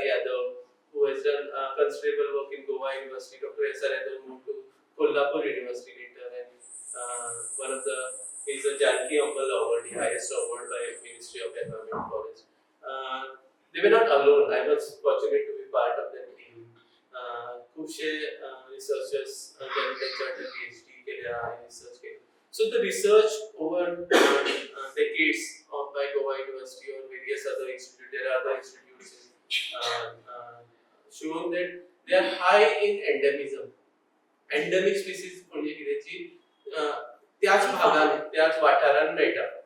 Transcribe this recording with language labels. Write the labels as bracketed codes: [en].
[en] Yadav, who has done considerable work in Goa University. Dr. S.R. Yadav moved to Kolhapur University later, and one of the is a Janki Ambal Award, the highest award by Ministry of Environment Forest. They were not alone. I was fortunate to be part of that team. [kok] खुबशे researchers त्यांनी त्यांच्याकडे PhD केल्या आणि research केले. [en] So the research over decades by Goa University or various other institutes, there are other institutes shown that they are high in endemism. [kok] Endemic species म्हणजे कितेची त्याच भागात त्याच वाठारांत मेळटा.